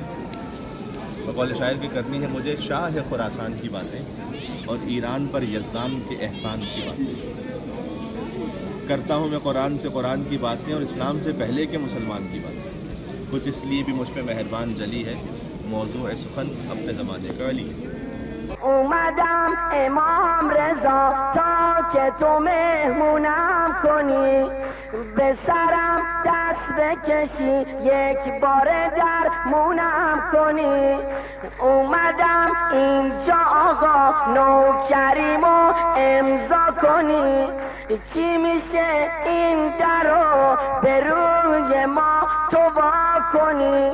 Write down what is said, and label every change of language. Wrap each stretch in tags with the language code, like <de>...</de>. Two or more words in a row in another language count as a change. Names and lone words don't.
<ur>بقول شاعر کی کرنی ہے مجھے شاہ خراسان کی باتیں اور ایران پر یزدان کے احسان کی باتیں. کرتا ہوں میں قرآن سے قرآن کی باتیں اور اسلام سے پہلے کے مسلمان کی باتیں. کچھ اس لیے بھی مجھ پہ مہربان جلی ہے موضوع سخن اپنے زمانے کا علی.</ur> <fa>اومدم امام رضا تا که تو مهمونم کنی، به سرم دست بکشی یک بار درمونم کنی. اومدم اینجا آقا نوکریمو امضا کنی، چی میشه این درو به روی ما تو وا کنی.</fa>